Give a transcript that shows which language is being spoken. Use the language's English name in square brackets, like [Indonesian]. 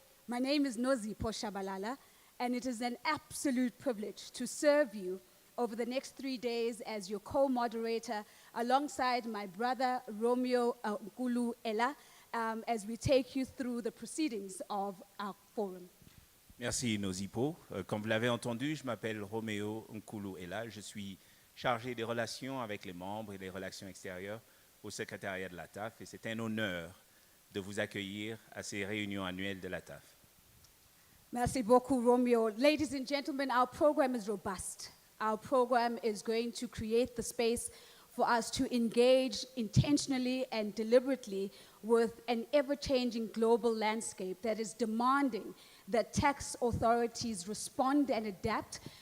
[English] My name is Nozipho Shabalala, and it is an absolute privilege to serve you over the next 3 days as your co-moderator alongside my brother Romeo Nkulu Ella, as we take you through the proceedings of our forum. [French] Merci Nozipho. Comme vous l'avez entendu, je m'appelle Romeo Nkulu Ella. Je suis chargé des relations avec les membres et des relations extérieures au secrétariat de l'Ataf et c'est un honneur de vous accueillir à ces réunions annuelles de l'Ataf. Merci beaucoup, Romeo. [English] Ladies and gentlemen, our program is robust. Our program is going to create the space for us to engage intentionally and deliberately with an ever-changing global landscape that is demanding that tax authorities respond and adapt,